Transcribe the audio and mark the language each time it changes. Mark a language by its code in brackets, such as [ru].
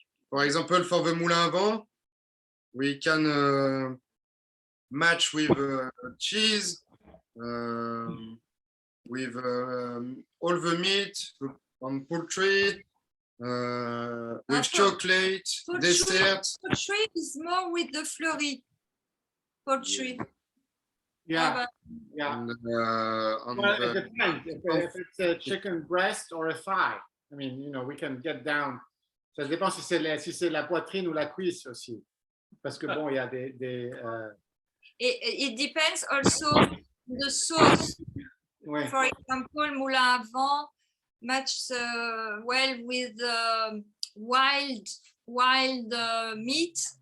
[en] For example, for the Moulin-a-Vent, we can match with cheese, with all the meat on poultry, with chocolate, dessert. Poultry is more with the Fleurie. Poultry. Yeah. And, Well, it depends if it's a chicken breast or a thigh. I mean, we can get down. [fr] Ça dépend si c'est la poitrine ou la cuisse aussi. Parce que bon, il y a des [en] It depends also the sauce. [fr] ouais. [en] For example, Moulin-a-Vent matches well with wild meat.